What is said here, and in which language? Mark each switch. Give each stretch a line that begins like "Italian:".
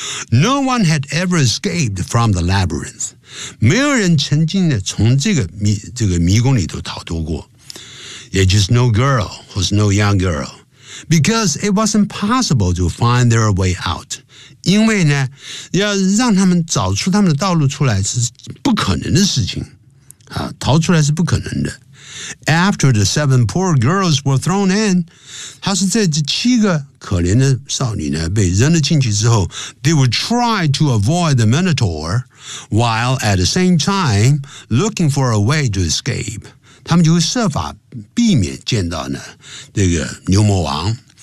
English: No one had ever escaped from the labyrinth.
Chinese: 没有人曾经呢从这个迷宫里头逃脱过。也就是
English: no girl, who's no young girl. Because it was impossible to find their way out.
Chinese: 因为呢要让他们找出他们的道路出来是不可能的事情。啊，逃出来是不可能的。
English: After the seven poor girls were thrown in，
Chinese: 他说在这七个可怜的少女呢被扔了进去之后，
English: they would try to avoid the Minotaur while at the same time looking for a way to escape，
Chinese: 他们就会设法避免见到呢这个牛魔王。